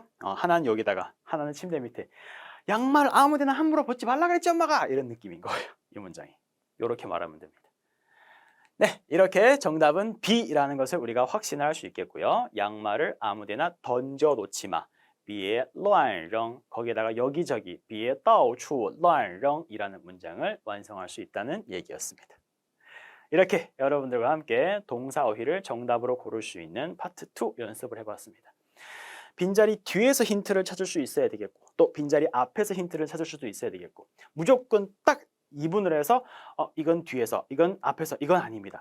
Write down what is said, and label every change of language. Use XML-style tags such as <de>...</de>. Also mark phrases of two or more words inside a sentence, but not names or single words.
<ko>하나는 여기다가, 하나는 침대 밑에. 양말 아무 데나 함부로 벗지 말라 그랬지 엄마가! 이런 느낌인 거예요. 이 문장이. 이렇게 말하면 됩니다. 네, 이렇게 정답은 B라는 것을 우리가 확신할 수 있겠고요. 양말을 아무데나 던져 놓지 마. B의 乱扔 거기에다가 여기저기 B의</ko> <zh>到处乱扔</zh> <ko>이라는 문장을 완성할 수 있다는 얘기였습니다. 이렇게 여러분들과 함께 동사 어휘를 정답으로 고를 수 있는 파트 2 연습을 해봤습니다. 빈자리 뒤에서 힌트를 찾을 수 있어야 되겠고 또 빈자리 앞에서 힌트를 찾을 수도 있어야 되겠고 무조건 딱 이분을 해서 이건 뒤에서 이건 앞에서 이건 아닙니다.</ko>